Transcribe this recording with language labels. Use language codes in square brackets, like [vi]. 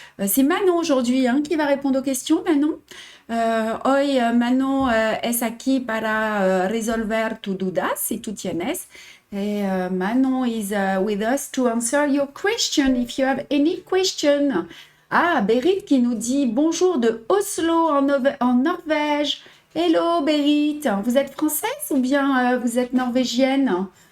[fr] C'est Manon aujourd'hui qui va répondre aux questions, Manon. [es] Hoy Manon es aquí para resolver tus dudas, si tú tienes. [en] Et Manon is with us to answer your question if you have any question. [fr] Ah, Berit qui nous dit bonjour de Oslo en Norvège. Hello Berit, vous êtes française ou bien vous êtes norvégienne?